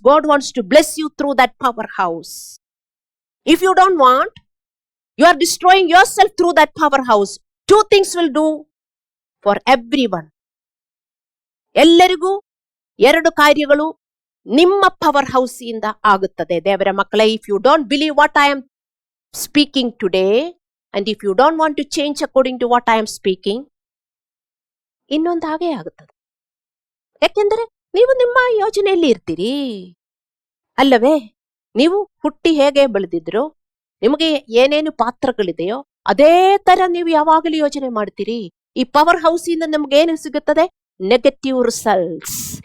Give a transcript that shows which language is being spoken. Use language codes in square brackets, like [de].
[en] God wants to bless you through that powerhouse. If you don't want, you are destroying yourself through that powerhouse. Two things will do for everyone. [kn] ಎಲ್ಲರಿಗೂ ಎರಡು ಕಾರ್ಯಗಳು ನಿಮ್ಮ power house ಇಂದ ಆಗುತ್ತದೆ. ದೇವರ ಮಕ್ಕಳೇ, [en] if you don't believe what I am speaking today and if you don't want to change according to what I am speaking, [kn] ಇನ್ನೊಂದು ಹಾಗೆ ಆಗುತ್ತದೆ. ಯಾಕೆಂದರೆ ನೀವು ನಿಮ್ಮ ಯೋಚನೆಯಲ್ಲಿ ಇರ್ತೀರಿ ಅಲ್ಲವೇ? ನೀವು ಹುಟ್ಟಿ ಹೇಗೆ ಬೆಳೆದಿದ್ರು, ನಿಮಗೆ ಏನೇನು ಪಾತ್ರಗಳಿದೆಯೋ ಅದೇ ತರ ನೀವು ಯಾವಾಗಲೂ ಯೋಚನೆ ಮಾಡ್ತೀರಿ. ಈ ಪವರ್ ಹೌಸ್ ಇಂದ ನಮ್ಗೆ ಏನು ಸಿಗುತ್ತದೆ? Negative results.